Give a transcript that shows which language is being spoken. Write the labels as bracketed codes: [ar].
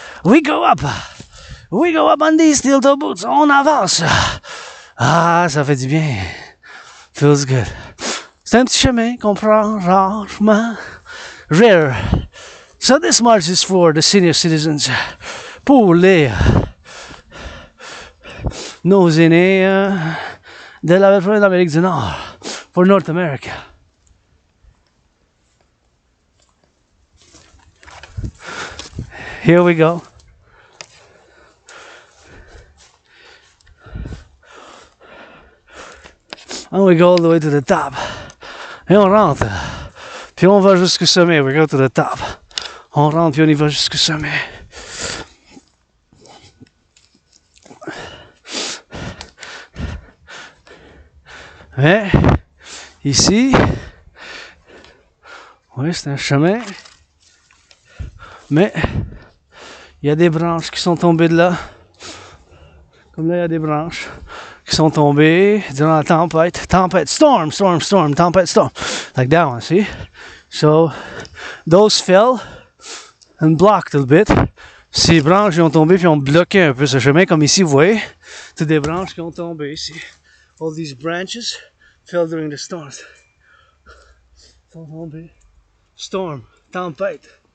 [en] We go up on these steel toe boots. [fr] On avance. Ça fait du bien. [en] Feels good. [fr] C'est un petit chemin qu'on prend rarement. [en] Rare. So this march is for the senior citizens. [fr] Pour nos aînés de l'Amérique du Nord, [en] for North America. Here we go. And we go all the way to the top. [fr] Et on rentre. Puis on va jusqu'au sommet. [en] We go to the top. [fr] On rentre puis on y va jusqu'au sommet. Mais ici, oui, c'est un chemin, mais il y a des branches qui sont tombées de là. Comme là, il y a des branches qui sont tombées durant la tempête. [en] Storm, [fr] tempête, [en] storm. Like that one, see? So, those fell and blocked a bit. [fr] Ces branches ont tombé puis ont bloqué un peu ce chemin, comme ici, vous voyez. C'est des branches qui ont tombé ici. [en] All these branches fell during the storms. Storm, [fr] tempête.